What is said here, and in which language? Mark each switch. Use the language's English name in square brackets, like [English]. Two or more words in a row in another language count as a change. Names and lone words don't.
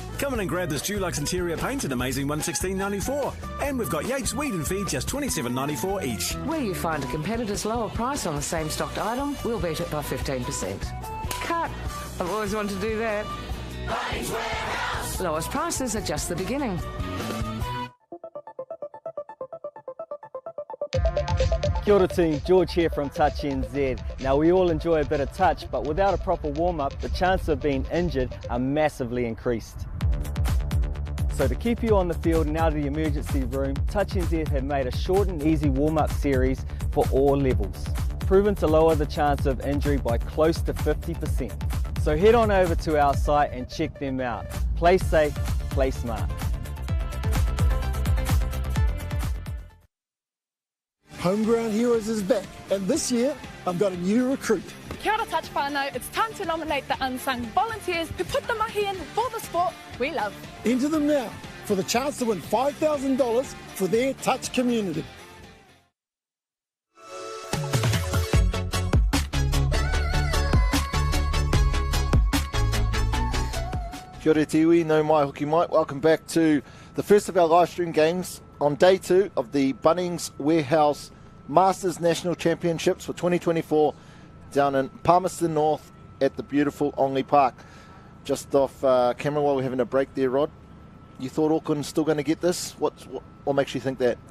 [English] Come in and grab this Dulux interior paint at amazing $116.94. And we've got Yates Weed and Feed, just $27.94 each. Where you find a competitor's lower price on the same stocked item, we'll beat it by 15%. Cut! I've always wanted to do that. Bunnings Warehouse. Lowest prices are just the beginning. [Māori] Kia ora [English] team, George here from Touch NZ. Now we all enjoy a bit of touch, but without a proper warm-up, the chances of being injured are massively increased. So to keep you on the field and out of the emergency room, Touch NZ have made a short and easy warm-up series for all levels, proven to lower the chance of injury by close to 50%. So head on over to our site and check them out. Play safe, play smart. Homeground Heroes is back, and this year I've got a new recruit. [Māori] Kia ora touch whānau, [English] it's time to nominate the unsung volunteers who put the mahi in for the sport we love. Enter them now for the chance to win $5,000 for their touch community. [Māori] Kia ora tiwi, no mai hoki mai. [English] Welcome back to the first of our live stream games on day 2 of the Bunnings Warehouse Masters National Championships for 2024 down in Palmerston North at the beautiful Onley Park. Just off camera while we're having a break there, Rod. You thought Auckland's still going to get this? What makes you think that?